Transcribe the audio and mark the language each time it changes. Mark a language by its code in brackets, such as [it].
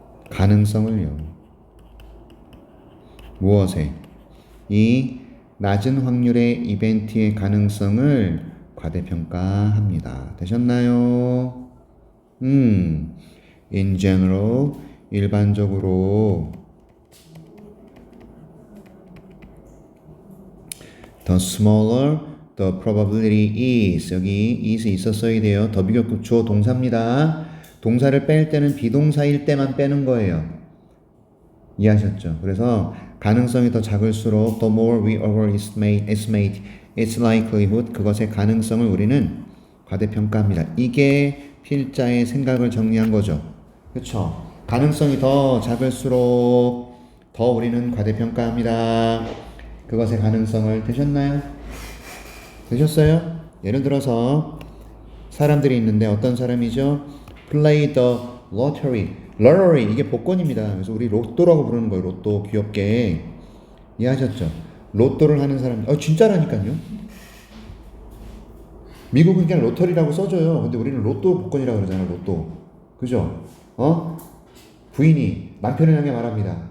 [ko] 가능성을요. 무엇에? 이 낮은 확률의 이벤트의 가능성을 과대평가합니다. 되셨나요? [en] In general, [ko] 일반적으로 [en] the smaller the probability is. [ko] 여기 is이 있었어야 돼요. 더 비교급 주어 동사입니다. 동사를 뺄 때는 비동사일 때만 빼는 거예요. 이해하셨죠? 그래서 가능성이 더 작을수록 [en] the more we overestimate its likelihood, [ko] 그것의 가능성을 우리는 과대평가합니다. 이게 필자의 생각을 정리한 거죠. 그렇죠? 가능성이 더 작을수록 더 우리는 과대평가합니다. 그것의 가능성을. 되셨나요? 되셨어요? 예를 들어서 사람들이 있는데 어떤 사람이죠? [en] Play the lottery [ko] 이게 복권입니다. 그래서 우리 로또라고 부르는 거예요. 로또 귀엽게. 이해하셨죠? 로또를 하는 사람, 진짜라니까요. 미국은 그냥 로터리라고 써줘요. 근데 우리는 로또 복권이라고 그러잖아요. 로또. 그죠? 부인이 남편을 향해 말합니다.